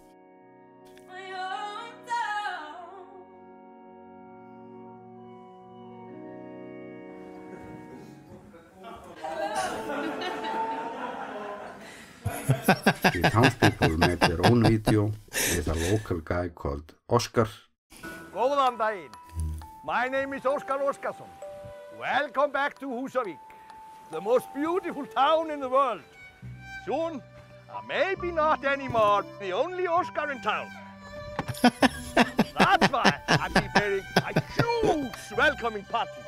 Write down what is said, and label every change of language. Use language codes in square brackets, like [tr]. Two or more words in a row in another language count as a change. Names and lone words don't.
[en] The townspeople made their own video with a local guy called Oscar. [is] Góðan daginn. [en] My name is Óskar Óskarsson. Welcome back to Húsavík, the most beautiful town in the world. Soon, maybe not anymore, the only Oscar in town. That's why I'm preparing a huge welcoming party.